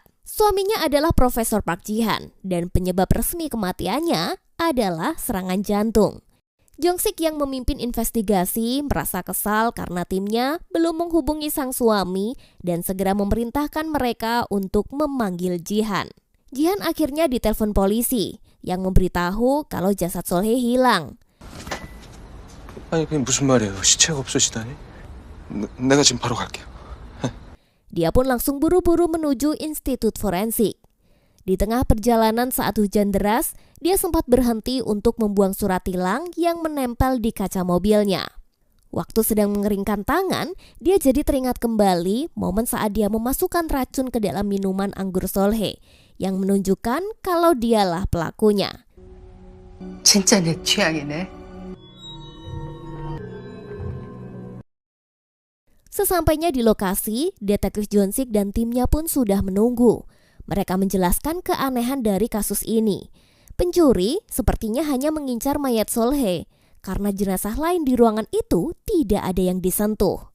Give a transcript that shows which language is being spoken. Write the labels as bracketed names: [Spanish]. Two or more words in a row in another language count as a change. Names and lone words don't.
[Indonesian] Suaminya adalah Profesor Park Ji-han dan penyebab resmi kematiannya adalah serangan jantung. Jong-sik yang memimpin investigasi merasa kesal karena timnya belum menghubungi sang suami dan segera memerintahkan mereka untuk memanggil Ji-han. Ji-han akhirnya ditelepon polisi yang memberitahu kalau jasad Sol-hye hilang. [Korean] 아니, 그게 무슨 말이에요? 시체가 없으시다니? 내가 지금 바로 갈게요. [Indonesian] Dia pun langsung buru-buru menuju institut forensik. Di tengah perjalanan saat hujan deras, dia sempat berhenti untuk membuang surat tilang yang menempel di kaca mobilnya. Waktu sedang mengeringkan tangan, dia jadi teringat kembali momen saat dia memasukkan racun ke dalam minuman anggur Sol-hye yang menunjukkan kalau dialah pelakunya. [Korean] 진짜 내 취향이네. [Indonesian] Sesampainya di lokasi, detektif Jong-sik dan timnya pun sudah menunggu. Mereka menjelaskan keanehan dari kasus ini. Pencuri sepertinya hanya mengincar mayat Sol-hye karena jenazah lain di ruangan itu tidak ada yang disentuh.